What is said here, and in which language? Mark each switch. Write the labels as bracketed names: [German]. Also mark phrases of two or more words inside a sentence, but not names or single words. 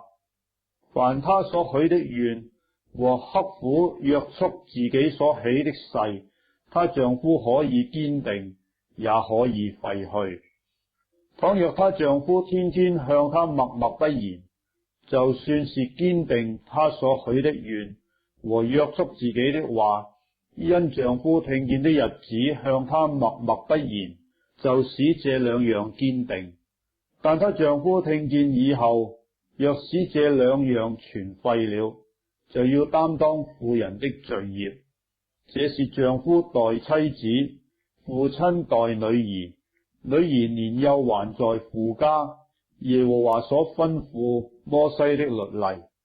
[Chinese] 凡她所許的願和刻苦約束自己所起的誓，她丈夫可以堅定，也可以廢去。倘若她丈夫天天向她默默不言，就算是堅定她所許的願和約束自己的話，因丈夫聽見的日子向她默默不言，就使這兩樣堅定。但她丈夫聽見以後，若使這兩樣全廢了，就要擔當婦人的罪孽。這是丈夫待妻子，父親待女兒，女兒年幼還在父家，耶和華所吩咐摩西的律例。